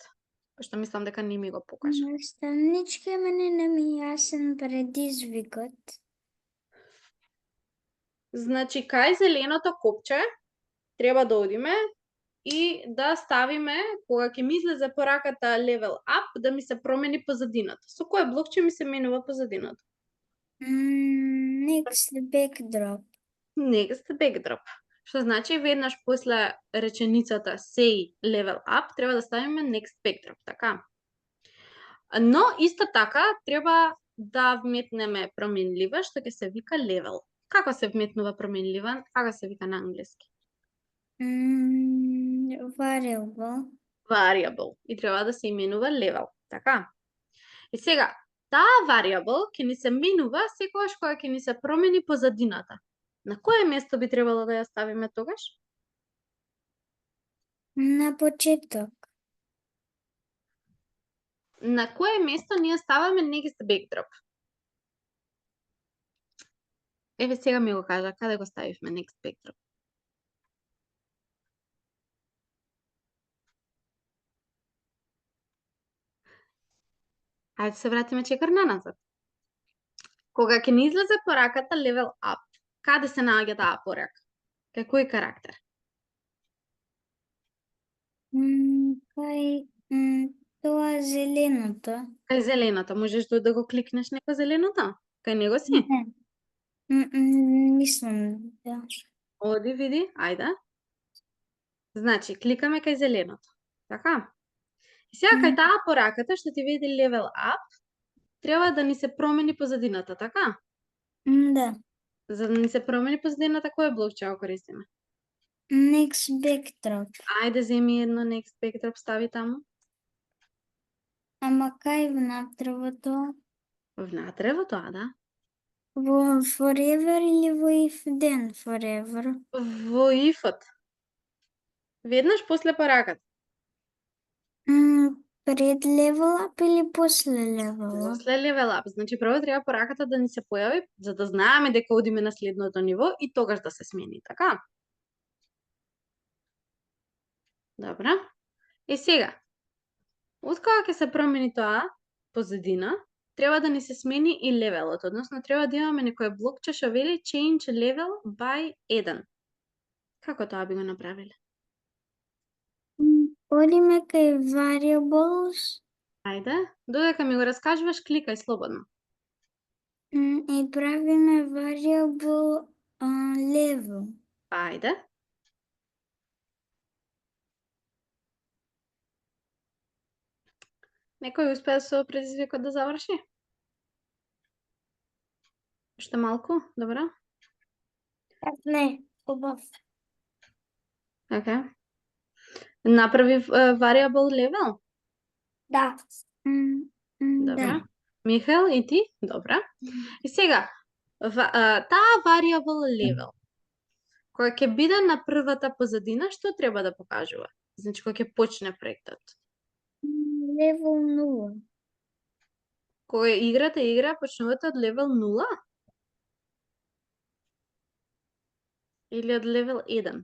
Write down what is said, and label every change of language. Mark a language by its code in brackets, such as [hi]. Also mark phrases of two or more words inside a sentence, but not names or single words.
[mk] Пошто мислам дека не ми го покажа. Наставничке, мене не ми јасен предизвикот. Значи, кај зеленото копче треба да одиме и да ставиме, кога ќе ми излезе пораката [en] level up, [mk] да ми се промени позадината. Со кој блок ќе ми се менува позадината? [en] Next backdrop. Next backdrop. [mk] Што значи веднаш после реченицата [en] say level up [mk] треба да ставиме [en] next backdrop, [mk] така? Но исто така треба да вметнеме променлива што ќе се вика level. Како се вметнува променлива? Како се вика на англиски? Variable. И треба да се именува level, така? И сега, таа variable ќе ни се менува секогаш кога ќе ни се промени позадината. На кое место би требало да ја ставиме тогаш? На почеток. На кое место ние ставаме [en] next backdrop? [mk] Еве сега ми го кажа, каде го ставивме [en] next backdrop? [mk] Ајде се вратиме чекор наназад. Кога ќе ни излезе пораката [en] level up, [mk] каде се наоѓа таа порака? Кај кој карактер? Кај тоа зеленото. Кај зеленото. Можеш да го кликнеш некој зеленото? Кај него си? Мислам, да. Оди, види, ајде. Значи, кликаме кај зеленото. Така? И сега кај таа пораката што ти види [en] level up, [mk] треба да ни се промени позадината, така? Да. За да ни се промени позадината, кој блокче го користиме? [en] Next backdrop. [mk] Ајде, земи едно [en] next backdrop, [mk] стави таму. Ама кај внатре во тоа? Внатре во тоа, да. Во forever или во [en] if then forever? [mk] Во if-от. Веднаш после пораката. Пред [en] level up [mk] или после [en] level up? [mk] После [en] level up. [mk] Значи прво треба пораката да ни се појави за да знаеме дека одиме на следното ниво и тогаш да се смени, така? Добра. И сега, откога ќе се промени тоа позадина, треба да ни се смени и левелот, односно треба да имаме некој блокче што вели [en] change level by 1. [mk] Како тоа би го направиле? Одиме кај variables Ајде, додека ми го раскажуваш, кликај слободно. и правиме [en] variable level. [mk] Ајде. Некој успеа со предизвикот да заврши? Уште малку, добро? Не, убав. Океј. Направи [en] variable level? [mk] Да. Добра. Михаел, и ти? Добра. И сега, таа [en] variable level, [mk] која ќе биде на првата позадина, што треба да покажува? Значи, кога ќе почне проектот. Level 0. Кога играта почнувате од левел 0? Или од левел 1?